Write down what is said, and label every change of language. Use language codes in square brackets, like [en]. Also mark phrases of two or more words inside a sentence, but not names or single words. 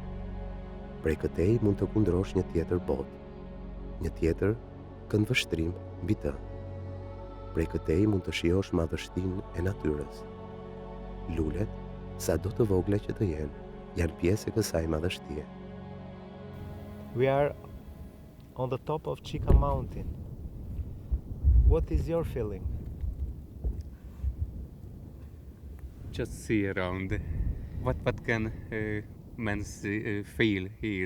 [sq] Prej këtej mund të kundrosh një tjetër botë, një tjetër këndvështrim mbi të. Prej këtej mund të shijosh madhështinë e natyrës. Lulet, sa do të vogla që të jenë, janë pjesë e kësaj madhështie. [en] We are on the top of Chica mountain. What is your feeling? Just see around. What can men feel here?